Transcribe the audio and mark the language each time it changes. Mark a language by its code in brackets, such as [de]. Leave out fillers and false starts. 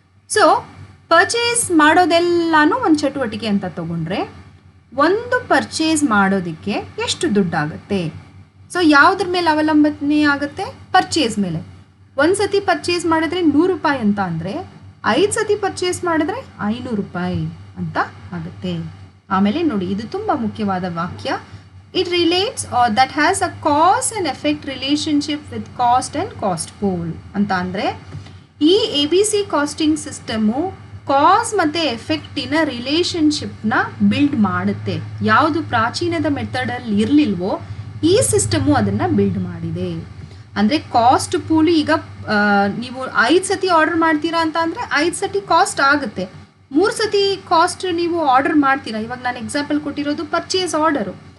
[kn] So purchase ಮಾಡೋದೆಲ್ಲನೂ ಒಂದು ಚಟುವಟಿಕೆ ಅಂತ ತಗೊಂಡ್ರೆ ಒಂದು ಪರ್ಚೇಸ್ ಮಾಡೋದಕ್ಕೆ ಎಷ್ಟು ದುಡ್ಡಾಗುತ್ತೆ? ಸೊ ಯಾವುದ್ರ ಮೇಲೆ ಅವಲಂಬನೆ ಆಗುತ್ತೆ? ಪರ್ಚೇಸ್ ಮೇಲೆ. ಒಂದು ಸತಿ ಪರ್ಚೇಸ್ ಮಾಡಿದ್ರೆ 100 ರೂಪಾಯಿ ಅಂತ ಅಂದರೆ 5 ಸತಿ ಪರ್ಚೇಸ್ ಮಾಡಿದ್ರೆ 500 ರೂಪಾಯಿ ಅಂತ ಆಗುತ್ತೆ. ಆಮೇಲೆ ನೋಡಿ, ಇದು ತುಂಬ ಮುಖ್ಯವಾದ ವಾಕ್ಯ. [en] It relates or that has a cause and effect relationship with cost and cost pool [kn] ಅಂತ ಅಂದರೆ ಈ ABC ಕಾಸ್ಟಿಂಗ್ ಸಿಸ್ಟಮು ಕಾಸ್ ಮತ್ತು ಎಫೆಕ್ಟಿನ ರಿಲೇಷನ್ಶಿಪ್ನ ಬಿಲ್ಡ್ ಮಾಡುತ್ತೆ. ಯಾವುದು ಪ್ರಾಚೀನದ ಮೆಥಡಲ್ಲಿ ಇರಲಿಲ್ವೋ ಈ ಸಿಸ್ಟಮು ಅದನ್ನು ಬಿಲ್ಡ್ ಮಾಡಿದೆ. ಅಂದರೆ ಕಾಸ್ಟ್ ಪೂಲು, ಈಗ ನೀವು 5 ಸತಿ ಆರ್ಡರ್ ಮಾಡ್ತೀರಾ ಅಂತ ಅಂದರೆ 5 ಸತಿ ಕಾಸ್ಟ್ ಆಗುತ್ತೆ. 3 ಸತಿ ಕಾಸ್ಟ್ ನೀವು ಆರ್ಡರ್ ಮಾಡ್ತೀರಾ, ಇವಾಗ ನಾನು ಎಕ್ಸಾಂಪಲ್ ಕೊಟ್ಟಿರೋದು ಪರ್ಚೇಸ್ ಆರ್ಡರು.